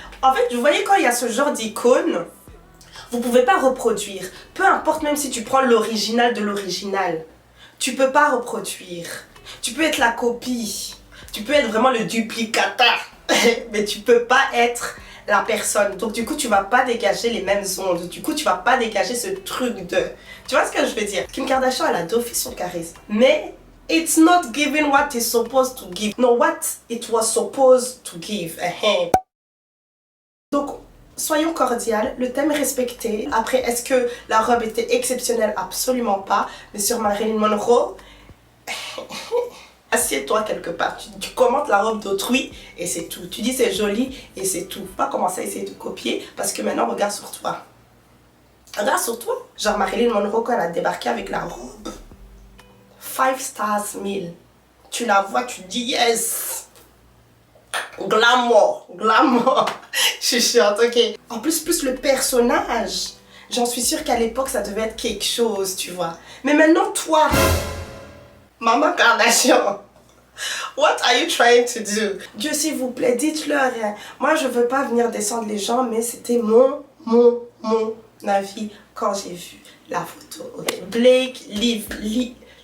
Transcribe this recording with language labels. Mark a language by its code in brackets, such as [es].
[fr] En fait vous voyez quand il y a ce genre d'icône, vous pouvez pas reproduire, peu importe même si tu prends l'original de l'original, tu peux pas reproduire, tu peux être la copie, tu peux être vraiment le duplicata, mais tu peux pas être la personne. Donc du coup tu vas pas dégager les mêmes ondes, du coup tu vas pas dégager ce truc de... Tu vois ce que je veux dire? Kim Kardashian elle a d'office son charisme, mais [en] it's not giving what it's supposed to give. No, what it was supposed to give. [fr] Donc soyons cordiales, le thème est respecté. Après est-ce que la robe était exceptionnelle? Absolument pas. Mais sur Marilyn Monroe, assieds-toi quelque part, tu commentes la robe d'autrui et c'est tout. Tu dis c'est joli et c'est tout. Pas commencer à essayer de copier parce que maintenant regarde sur toi. Regarde sur toi. Genre Marilyn Monroe quand elle a débarqué avec la robe [en] 5 stars meal. [fr] Tu la vois, tu dis yes. Glamour, glamour. Je suis chiante, ok. En plus le personnage, j'en suis sûre qu'à l'époque ça devait être quelque chose, tu vois. Mais maintenant toi, Maman Kardashian, [en] what are you trying to do? [fr] Dieu s'il vous plaît, dites-leur. Moi je veux pas venir descendre les gens, mais c'était mon avis quand j'ai vu la photo. Okay. Blake Lively,